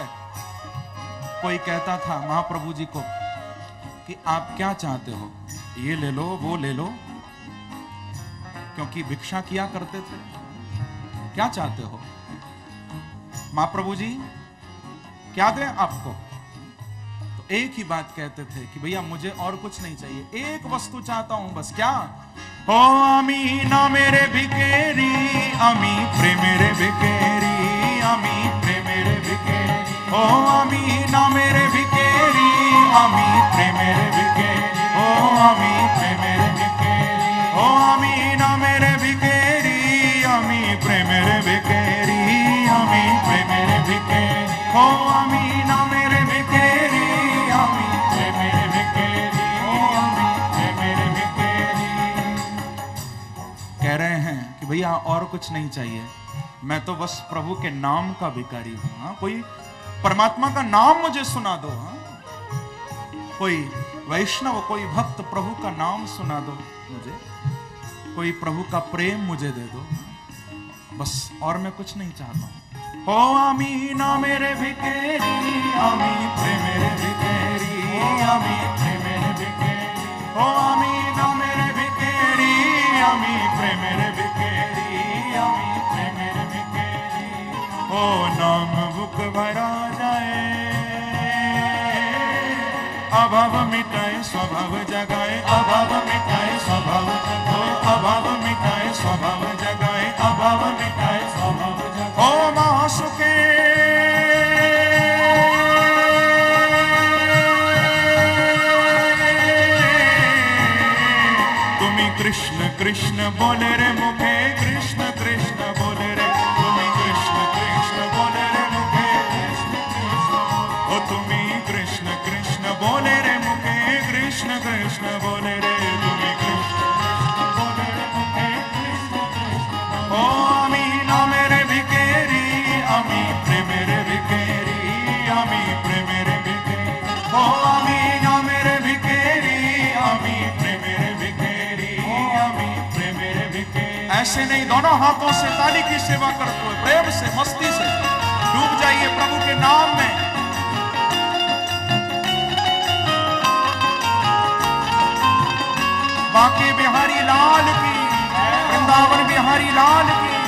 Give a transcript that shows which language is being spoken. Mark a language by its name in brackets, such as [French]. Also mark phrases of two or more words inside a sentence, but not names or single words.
[Hindi] कोई कहता था महाप्रभु जी को कि आप क्या चाहते हो, ये ले लो वो ले लो, क्योंकि भिक्षा किया करते थे। क्या चाहते हो महाप्रभु जी, क्या दें आपको? तो एक ही बात कहते थे कि भैया मुझे और कुछ नहीं चाहिए, एक वस्तु चाहता हूं बस। क्या? [Bangla] ও আমি নামেরই ভিখারী, আমি প্রেমেরই ভিখারী, আমি প্রেমেরই ভিখারী, ও আমি নামেরই ভিখারী, আমি প্রেমেরই ভিখারী, ও আমি প্রেমেরই ভিখারী, ও আমি নামেরই ভিখারী, আমি প্রেমেরই ভিখারী, আমি প্রেমেরই ভিখারী, ও আমি নামেরই ভিখারী, আমি প্রেমেরই ভিখারী, ও আমি প্রেমেরই ভিখারী। [Hindi] कह रहे हैं कि भैया और कुछ नहीं चाहिए, मैं तो बस प्रभु के नाम का भिखारी हूं। हाँ, कोई परमात्मा का नाम मुझे सुना दो। हाँ, कोई वैष्णव, कोई भक्त प्रभु का नाम सुना दो मुझे, कोई प्रभु का प्रेम मुझे दे दो, बस और मैं कुछ नहीं चाहता हूं। [Bangla] ও আমি নামেরই ভিখারী, আমি প্রেমেরই ভিখারী, আমি প্রেমেরই ভিখারী, ও আমি নামেরই ভিখারী, আমি প্রেমেরই ভিখারী, আমি প্রেমেরই ভিখারী। [Hindi] ओ नाम बुक भरा जाए, अभाव मिटाए स्वभाव जगाए, अभाव मिटाए स्वभाव जगाए, अभाव मिटाए स्वभाव जगाए, अभाव मिटाए स्वभाव जगाए। [Bangla] ও মাসুকে তুমি কৃষ্ণ কৃষ্ণ বলো রে মুখে, কৃষ্ণ কৃষ্ণ বলো রে, তুমি কৃষ্ণ কৃষ্ণ বলো রে মুখে, কৃষ্ণ কৃষ্ণ, ও তুমি কৃষ্ণ কৃষ্ণ বলো রে মুখে, কৃষ্ণ কৃষ্ণ বলো রে, তুমি কৃষ্ণ কৃষ্ণ বলো রে মুখে, কৃষ্ণ কৃষ্ণ। ও আমি নামেরই ভিখারী, আমি প্রেমেরই ভিখারী, আমি প্রেমেরই ভিখারী, ও আমি নামেরই ভিখারী, আমি প্রেমেরই ভিখারী, আমি প্রেমেরই ভিখারী। [Hindi] ऐसे नहीं, दोनों हाथों से ताली की सेवा करते हुए प्रेम से मस्ती से डूब जाइए प्रभु के नाम में। बांके बिहारी लाल की, वृंदावन बिहारी लाल की।